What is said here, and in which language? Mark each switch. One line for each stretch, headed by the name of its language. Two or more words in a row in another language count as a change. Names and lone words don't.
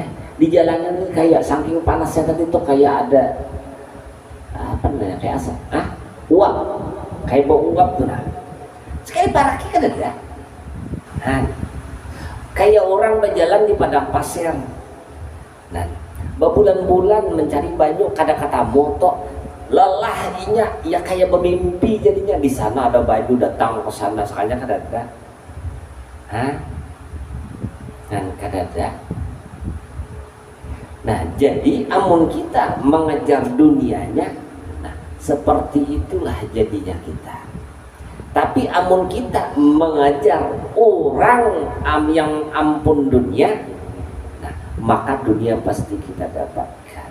Indonesian: Di jalanan ini kayak saking panasnya tadi tuh kayak ada apa namanya, kayak asap, uap, kayak bau uap tuh nah. Sekali paraki kan ada, kayak orang berjalan di padang pasir, nah,
Banjar: berbulan-bulan mencari banyu, kada ketemu tuh, lelahnya ya kayak bermimpi jadinya. Di sana ada banyu, datang ke sana sekalinya kada ada, dan kada ada. Nah, jadi amun kita mengejar dunianya, nah, seperti itulah jadinya kita. Tapi amun kita mengejar orang yang ampun dunia, nah, maka dunia pasti kita dapatkan.